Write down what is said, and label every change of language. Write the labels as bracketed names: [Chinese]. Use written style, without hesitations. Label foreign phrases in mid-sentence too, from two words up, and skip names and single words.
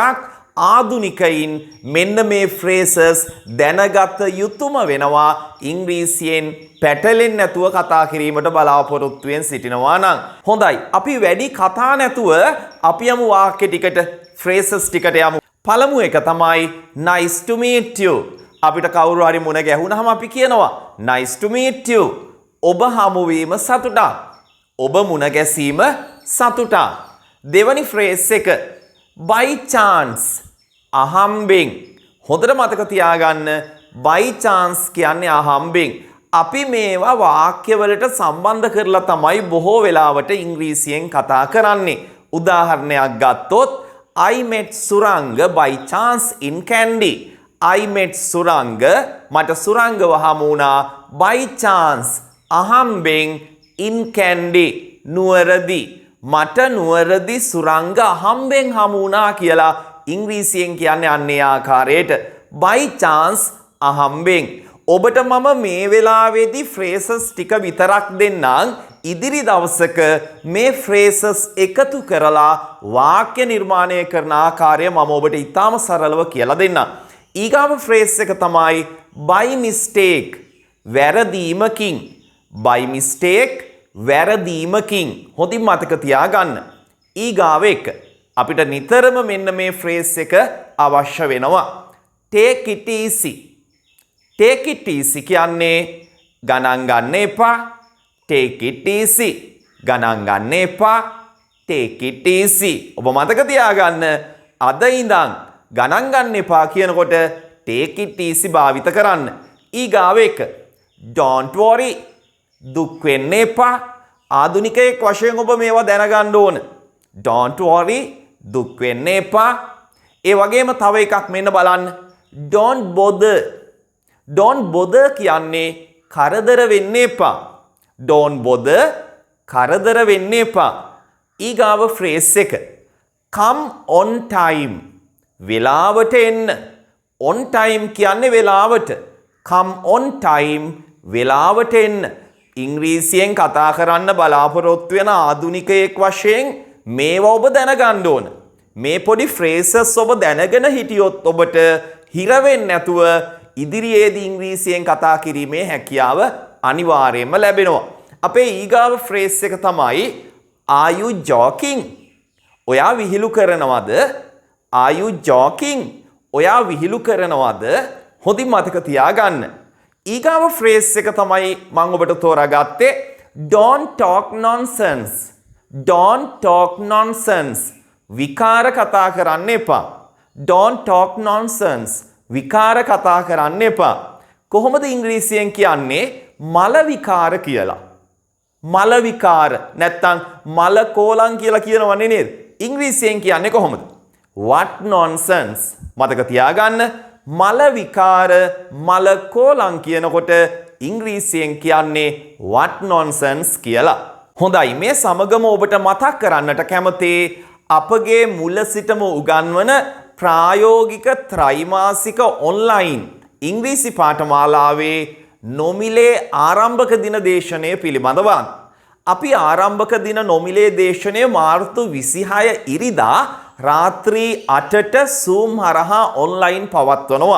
[Sinhala] ආධුනිකයින් මෙන්න මේ phrases දැනගත යුතුම වෙනවා ඉංග්‍රීසියෙන් පැටලෙන්නේ නැතුව කතා කිරීමට බලාපොරොත්තු වෙන සිටිනවා නම්. හොඳයි. අපි වැඩි කතා නැතුව අපි යමු වාක්‍ය ටිකට phrases ටිකට යමු. පළමු එක තමයි [English] nice to meet you. [Sinhala] අපිට කවුරු හරි මුණ ගැහුනහම අපි කියනවා [English] nice to meet you. [Sinhala] ඔබ හමු වීම සතුටක්. ඔබ මුණ ගැසීම සතුටක්. දෙවනි phrase එක [English] by chance [Sinhala] අහම්බෙන්. හොඳට මතක තියාගන්න [English] by chance [Sinhala] කියන්නේ අහම්බෙන්. අපි මේවා වාක්‍යවලට සම්බන්ධ කරලා තමයි බොහෝ වෙලාවට ඉංග්‍රීසියෙන් කතා කරන්නේ. උදාහරණයක් ගත්තොත් [English] I met සුරංග by chance in Kandy. I met [Sinhala] සුරංග මට සුරංගව හමු වුණා [English] by chance [Sinhala] අහම්බෙන් [English] in Kandy [Sinhala] නුවරදී. මට නුවරදි සුරංග අහම්බෙන් හමු වුණා කියලා ඉංග්‍රීසියෙන් කියන්නේ අන්නේ ආකාරයට [English] by chance [Sinhala] අහම්බෙන්. ඔබට මම මේ වෙලාවේදී phrases ටික විතරක් දෙන්නම්. ඉදිරි දවසක මේ phrases එකතු කරලා වාක්‍ය නිර්මාණය කරන ආකාරය මම ඔබට ඉතාම සරලව කියලා දෙන්නම්. ඊගාව phrase එක තමයි [English] by mistake [Sinhala] වැරදීමකින්. [English] by mistake වැරදීමකින්. [Sinhala] හොඳින් මතක තියාගන්න. ඊගාව එක අපිට නිතරම මෙන්න මේ phrase එක අවශ්‍ය වෙනවා. [English] take it easy. take it easy කියන්නේ [Sinhala] ගණන් ගන්න එපා. [English] take it easy [Sinhala] ගණන් ගන්න එපා. [English] take it easy. [Sinhala] ඔබ මතක තියාගන්න අද ඉඳන් ගණන් ගන්න එපා කියනකොට [English] take it easy [Sinhala] භාවිත කරන්න. ඊගාව එක [English] don't worry [Sinhala] දුක් වෙන්න එපා. ආධුනිකයෙක් වශයෙන් ඔබ මේවා දැනගන්න ඕන. [English] don't worry [Sinhala] දුක් වෙන්න එපා. ඒ වගේම තව එකක් මෙන්න බලන්න. [English] don't bother. don't bother [Sinhala] කියන්නේ කරදර වෙන්න එපා. [English] don't bother [Sinhala] කරදර වෙන්න එපා. ඊගාව phrase එක [English] come on time [Sinhala] වෙලාවට එන්න. [English] on time [Sinhala] කියන්නේ වෙලාවට. [English] come on time [Sinhala] වෙලාවට එන්න. ඉංග්‍රීසියෙන් කතා කරන්න බලාපොරොත්තු වෙන ආධුනිකයෙක් වශයෙන් මේවා ඔබ දැනගන්න ඕන. මේ පොඩි phrases ඔබ දැනගෙන හිටියොත් ඔබට හිර වෙන්නේ නැතුව ඉදිරියේදී ඉංග්‍රීසියෙන් කතා කිරීමේ හැකියාව අනිවාර්යයෙන්ම ලැබෙනවා. අපේ ඊගාව phrase එක තමයි [English] are you joking? [Sinhala] ඔයා විහිළු කරනවද? [English] are you joking? [Sinhala] ඔයා විහිළු කරනවද? හොඳින් මතක තියාගන්න. ඊගාව phrase එක තමයි මම ඔබට තෝරාගත්තේ [English] don't talk nonsense. don't talk nonsense. [Sinhala] විකාර කතා කරන්න එපා. [English] don't talk nonsense. [Sinhala] විකාර කතා කරන්න එපා. කොහොමද ඉංග්‍රීසියෙන් කියන්නේ මල විකාර කියලා? මල විකාර නැත්තම් මල කෝලං කියලා කියනවනේ නේද? ඉංග්‍රීසියෙන් කියන්නේ කොහොමද? [English] what nonsense. [Sinhala] මතක තියාගන්න මල විකාර මල කෝලං කියනකොට ඉංග්‍රීසියෙන් කියන්නේ [English] what nonsense [Sinhala] කියලා. හොඳයි, මේ සමගම ඔබට මතක් කරන්නට කැමතේ අපගේ මුල සිටම උගන්වන ප්‍රායෝගික ත්‍රෛමාසික ඔන්ලයින් ඉංග්‍රීසි පාඨමාලාවේ නොමිලේ ආරම්භක දින දේශනය පිළිබඳව. අපි ආරම්භක දින නොමිලේ දේශනය මාර්තු 26 ඉරිදා රාත්‍රී 8ට Zoom හරහා ඔන්ලයින් පවත්වනවා.